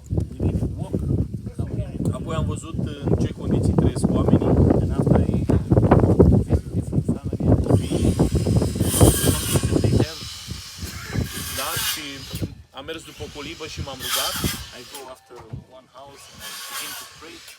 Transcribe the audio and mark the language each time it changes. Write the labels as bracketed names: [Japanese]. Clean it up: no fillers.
[English] We need to walk down here. [Romanian] Apoi am văzut în ce condiții trăiesc oamenii. [English] And after I visit different families, the condition they have, [Romanian] Da, și am mers după o colibă și m-am rugat [English] I go after one house and I begin to pray.